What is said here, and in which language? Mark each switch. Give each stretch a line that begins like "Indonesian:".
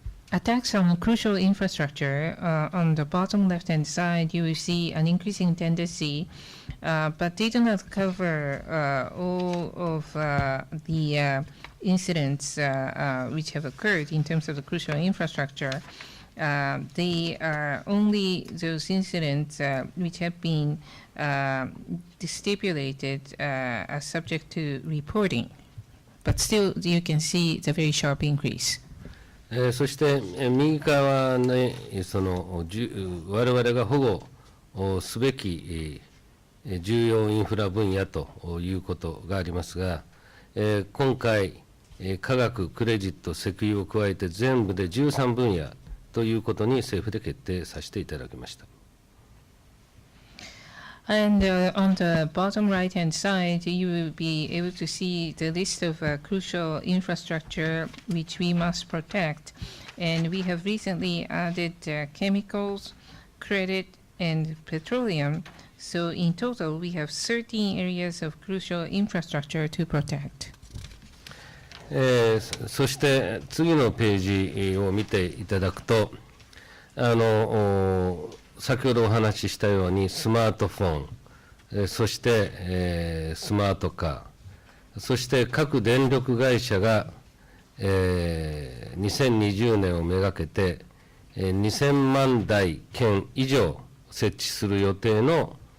English: Attacks on crucial infrastructure, on the bottom left-hand side, you will see an increasing tendency, but they do not cover all of the incidents which have occurred in terms of the crucial infrastructure. They are only those incidents which have been stipulated as subject to reporting, but still you can see the very sharp increase.
Japanese: そして右側に我々が保護すべき重要インフラ分野ということがありますが、今回、科学、クレジット、石油を加えて全部で13分野ということに政府で決定させていただきました。
English: And on the bottom right-hand side, you will be able to see the list of crucial infrastructure which we must protect. And we have recently added chemicals, credit, and petroleum. So in total, we have 13 areas of crucial infrastructure to protect.
Japanese: そして次のページを見ていただくと、先ほどお話ししたようにスマートフォン、そして、スマートカー、そして各電力会社が、2020年をめがけて、2000万台圏以上設置する予定の、